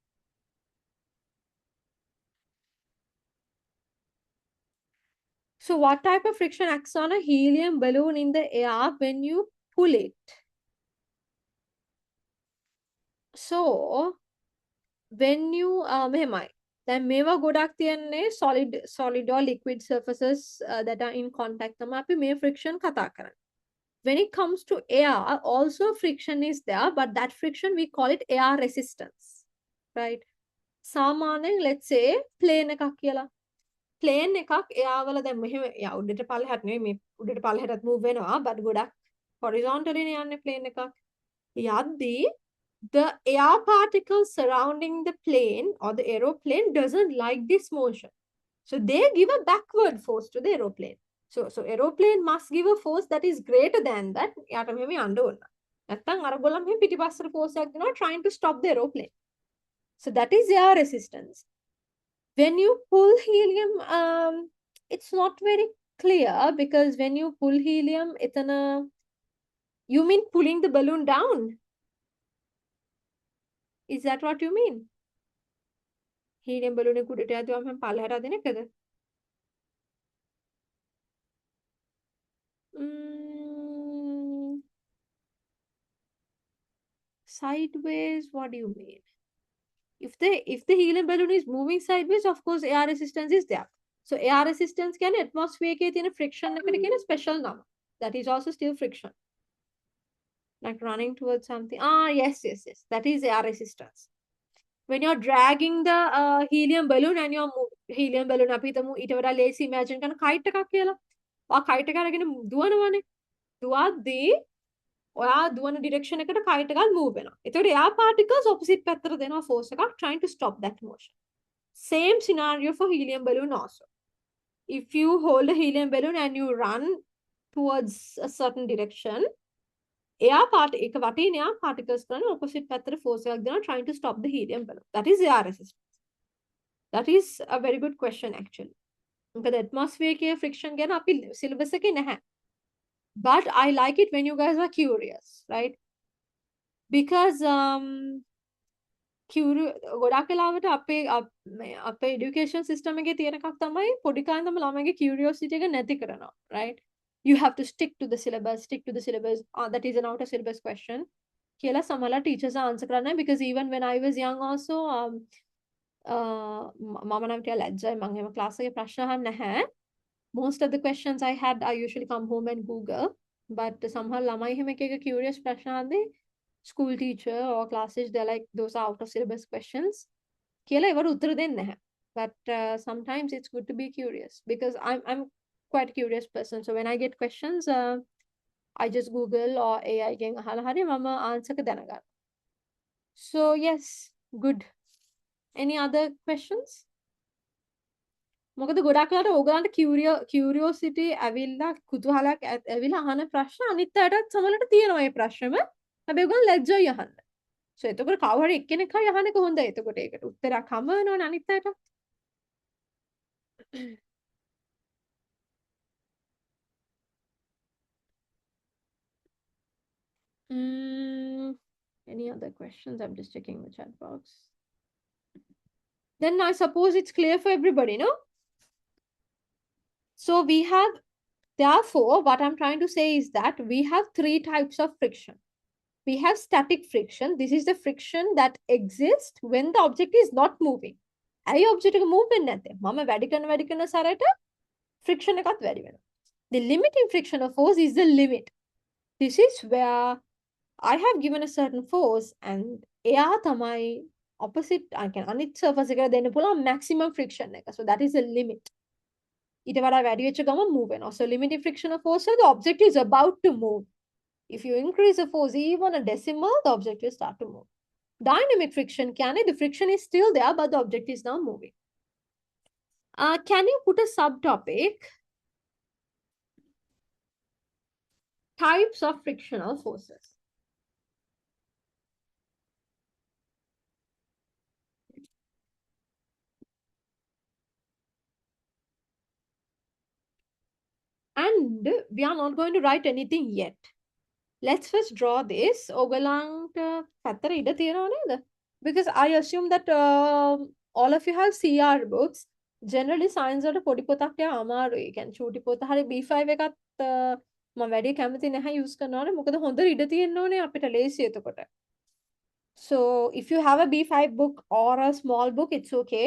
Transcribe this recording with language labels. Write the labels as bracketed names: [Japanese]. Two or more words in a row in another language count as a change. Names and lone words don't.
[English] So what type of friction acts on a helium balloon in the air when you pull it? So when you මෙහෙමයි. [Sinhala] දැන් මේවා ගොඩක් තියන්නේ [English] solid or liquid surfaces that are in contact [Sinhala] තමයි අපි මේ friction කතා කරන්නේ. [English] When it comes to air, also friction is there, but that friction we call it air resistance, right? [Sinhala] සාමාන්‍යයෙන් [English] let's say [Sinhala] plane එකක් කියලා. plane එකක් air වල දැන් මෙහෙම උඩට පල්ලෙහාට නෙවෙයි මේ උඩට පල්ලෙහාටත් move වෙනවා, but ගොඩක් horizontally නේ යන්නේ plane එකක්. [English] යද්දී the air particles surrounding the plane or the aeroplane doesn't like this motion. So they give a backward force to the aeroplane. So aeroplane must give a force that is greater than that. [Sinhala] යාට මෙහෙම යන්න ඕන. නැත්තම් අර ගොල්ලන් මෙහෙම පිටිපස්සට force එකක් දෙනවා trying to stop the aeroplane. [English] So that is air resistance. When you pull helium, it's not very clear because when you pull helium, you mean pulling the balloon down? Is that what you mean? Helium balloon [Sinhala] එක උඩට යද්දී මම පල්ලෙහාට අදින එකද? [English] Sideways, what do you mean? If the helium balloon is moving sideways, of course air resistance is there. So air resistance can atmosphere [Sinhala] එකේ තියෙන friction එකට කියන special නම. [English] That is also still friction. Like running towards something. Yes. That is air resistance. When you're dragging the helium balloon and you're helium balloon [Sinhala] අපි හිතමු ඊට වඩා lazy imagine කරන kite එකක් කියලා. ඔයා kite එක අරගෙන දුවනවනේ. දුවද්දී ඔයා දුවන direction එකට kite එකක් move වෙනවා. ඒතකොට [English] air particles [Sinhala] opposite පැත්තට දෙනවා force එකක් [English] trying to stop that motion. Same scenario for helium balloon also. If you hold a helium balloon and you run towards a certain direction, air particles [Sinhala] කරන opposite පැත්තට force එකක් දෙනවා [English] trying to stop the helium balloon. That is air resistance. That is a very good question actually. [Sinhala] මොකද atmosphere එකේ friction ගැන අපි syllabus එකේ නැහැ. [English] But I like it when you guys are curious, right? [Sinhala] Because ගොඩක් වෙලාවට අපේ education system එකේ තියෙන එකක් තමයි පොඩි කාලේ තමයි ළමයිගේ curiosity එක නැති කරනවා, [English] right? You have to stick to the syllabus. That is an outer syllabus question. [Sinhala] කියලා සමහර teachers answer කරන්නේ [English] because even when I was young also [Sinhala] මම නම් ටික ලැජ්ජයි මම එහෙම class එකේ ප්‍රශ්න අහන්නේ නැහැ. [English] Most of the questions I had, I usually come home and Google. But [Sinhala] සමහර ළමයි එහෙම එක curious ප්‍රශ්න අහන්නේ [English] school teacher or classes, they're like, those are out of syllabus questions. [Sinhala] කියලා ඒවට උත්තර දෙන්නේ නැහැ. [English] But sometimes it's good to be curious because I'm quite a curious person. So when I get questions, I just Google or AI [Sinhala] ගෙන් අහලා හරි මම answer එක දැනගන්නවා. [English] So yes, Good. Any other questions? [Sinhala] මොකද ගොඩක් වෙලාවට ඕගලන්ට කියුරියෝසිටි ඇවිල්ලා කුතුහලයක් ඇවිල්ලා අහන ප්‍රශ්න අනිත් අයටත් සමහරවිට තියෙනවා මේ ප්‍රශ්නෙම. හැබැයි ඔයගොල්ලෝ ලැජ්ජයි අහන්න. සෝ එතකොට කවුරු හරි එක්කෙනෙක් හරි අහන්නේ කොහොමද? එතකොට ඒකට උත්තරයක් හම්බ වෙනවනේ අනිත් අයට. [English] Any other questions? I'm just checking the chat box. Then I suppose it's clear for everybody, no? So we have, therefore, what I'm trying to say is that we have three types of friction. We have static friction. This is the friction that exists when the object is not moving. [Sinhala] ඇයි object එක move වෙන්නේ නැත්තේ? මම වැඩි කරන සැරේට friction එකත් වැඩි වෙනවා. [English] The limiting frictional force is the limit. This is where I have given a certain force and [Sinhala] එයා තමයි [English] opposite I can [Sinhala] අනිත් surface එකට දෙන්න පුළුවන් [English] maximum friction එක. So that is the limit. [Sinhala] ඊට වඩා වැඩි වෙච්ච ගමන් move වෙනවා. [English] So limiting frictional force, so the object is about to move. If you increase the force even a decimal, the object will start to move. Dynamic friction, the friction is still there, but the object is now moving. Can you put a subtopic? Types of frictional forces. And we are not going to write anything yet. Let's first draw this. [Sinhala] ඔයගලන්ට පැත්තට ඉඩ තියෙනව නේද? [English] Because I assume that all of you have CR books. [Sinhala] Generally science වලට පොඩි පොතක් ටික අමාරුයි. ඒ කියන්නේ චූටි පොත හරි B5 එකත් මම වැඩි කැමති නැහැ use කරනවට. මොකද හොඳ ඉඩ තියෙන්න ඕනේ අපිට ලේසි එතකොට. [English] So if you have a B5 book or a small book, it's okay.